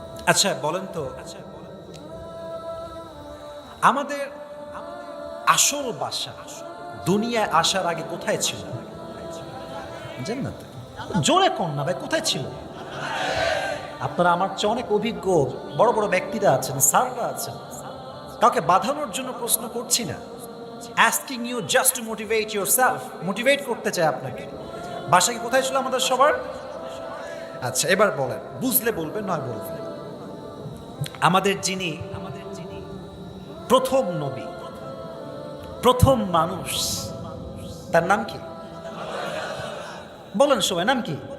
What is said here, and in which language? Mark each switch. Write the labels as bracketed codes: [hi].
[bn] আচ্ছা বলেন তো, আমাদের আসল বাসা দুনিয়ায় আসার আগে কোথায় ছিল? জান্নাতে। জোরে কোন না ভাই, কোথায় ছিল? আপনারা আমার চেয়ে অনেক অভিজ্ঞ বড় বড় ব্যক্তিরা আছেন, স্যাররা আছেন, কাউকে বাঁধানোর জন্য প্রশ্ন করছি না। [en] asking you just to motivate yourself, [bn] motivate করতে চাই আপনাকে। বাসা কি কোথায় ছিল আমাদের সবার? আচ্ছা এবার বলেন, বুঝলে বলবেন নয় বলবেন। আমাদের যিনি প্রথম নবী, প্রথম মানুষ, তার নাম কি? বলেন সবাই, নাম কি?